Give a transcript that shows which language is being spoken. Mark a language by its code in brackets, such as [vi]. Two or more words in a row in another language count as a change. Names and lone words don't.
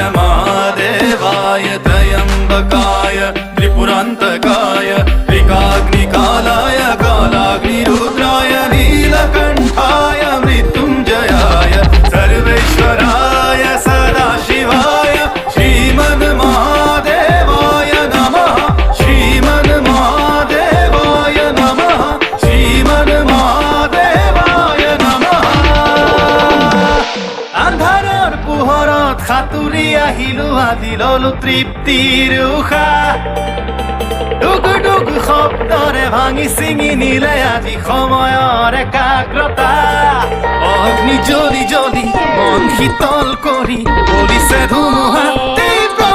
[sa] महादेवाय त्र्यम्बकाय त्रिपुरान्तकाय त्रिकाग्निकालाय कालाग्निरुद्राय नीलकण्ठाय मृत्युञ्जयाय सर्वेश्वराय सदाशिवाय श्रीमन्महादेवाय नमः श्रीमन्महादेवाय नमः श्रीमन्महादेवाय [as] আন্ধাৰৰ পোহৰত সাঁতুৰি আহিলো আজি ললো তৃপ্তিৰ উশাহ ডুগু ডুগু শব্দৰে ভাঙি ছিঙি নিলে আজি সময়ৰ একাগ্ৰতা অগ্নি জ্বলি জ্বলি মন শীতল কৰি বলিছে ধুমুহা